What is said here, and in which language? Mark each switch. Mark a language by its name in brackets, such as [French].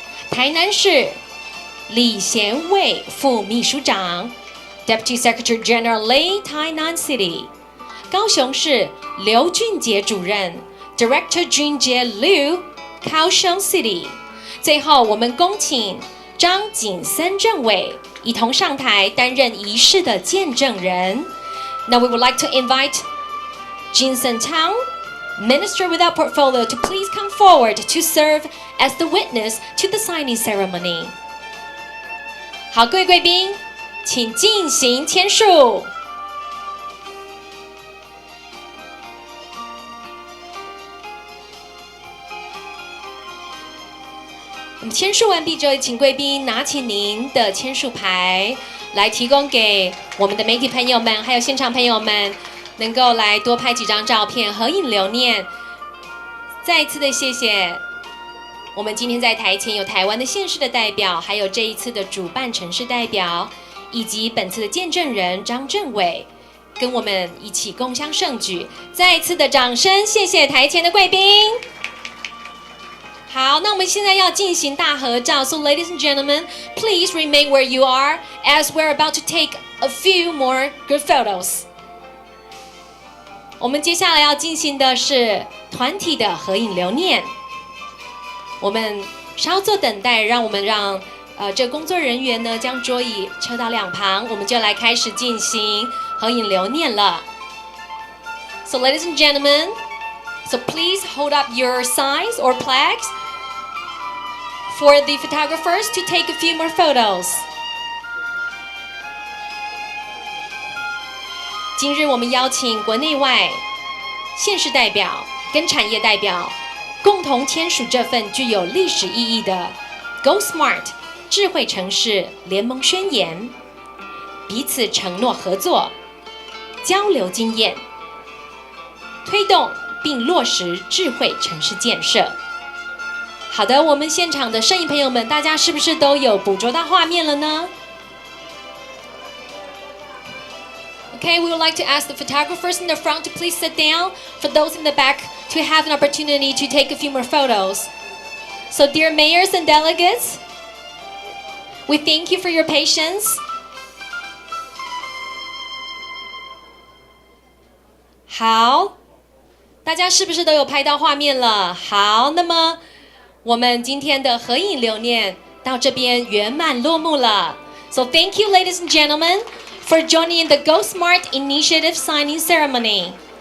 [Chinese] 台南市李贤卫副秘书长 [English] Deputy Secretary General Lei Tainan City， [Chinese] 高雄市刘俊杰主任 [English] Director 俊杰 Liu 高雄 City。 [Chinese] 最后我们恭请张景森政委一同上台担任仪式的见证人。 [English] Now we would like to invite Jinsen Tang, Minister without portfolio, to please come forward to serve as the witness to the signing ceremony。 [Chinese] 好，各位贵宾请进行签署。我们签署完毕之后，请贵宾拿起您的签署牌来提供给我们的媒体朋友们，还有现场朋友们，能够来多拍几张照片，合影留念。再一次的谢谢我们今天在台前有台湾的县市的代表，还有这一次的主办城市代表，以及本次的见证人张政委，跟我们一起共襄盛举。再一次的掌声，谢谢台前的贵宾。好，那我们现在要进行大合照。 [English] So ladies and gentlemen, please remain where you are as we're about to take a few more good photos. [Chinese] 我们接下来要进行的是团体的合影留念。我们稍作等待，让这工作人员呢将桌椅撤到两旁，我们就来开始进行合影留念了。 [English] So ladies and gentlemen, so please hold up your signs or flags for the photographers to take a few more photos. [Chinese] 今日我们邀请国内外县市代表跟产业代表共同签署这份具有历史意义的 Go Smart 智慧城市联盟宣言，彼此承诺合作，交流经验，推动并落实智慧城市建设。好的，我们现场的摄影朋友们，大家是不是都有捕捉到画面了呢？ [English] Okay, we would like to ask the photographers in the front to please sit down. For those in the back, to have an opportunity to take a few more photos. So, dear mayors and delegates, we thank you for your patience. [Chinese] 好，大家是不是都有拍到画面了？好，那么我们今天的合影留念到这边圆满落幕了。 [English] So, thank you, ladies and gentlemen, for joining in the Go Smart Initiative signing ceremony.